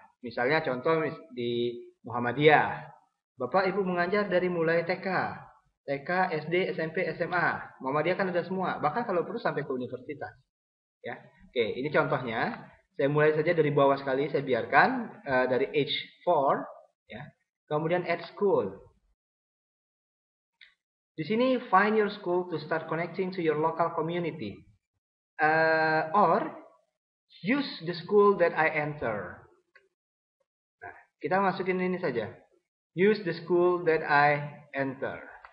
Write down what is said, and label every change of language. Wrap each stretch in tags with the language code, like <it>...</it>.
<id>Misalnya contoh di Muhammadiyah. Bapak Ibu mengajar dari mulai TK, SD, SMP, SMA. Muhammadiyah kan ada semua. Bahkan kalau perlu sampai ke universitas. Ya. Oke, ini contohnya. Saya mulai saja dari bawah sekali, saya biarkan dari age 4 ya. Kemudian</id> <en>at school.</en> <id>Di sini</id> <en>find your school to start connecting to your local community. Or use the school that I enter.</en> <id>Nah, kita masukin ini saja.</id> <en>Use the school that I enter.</en>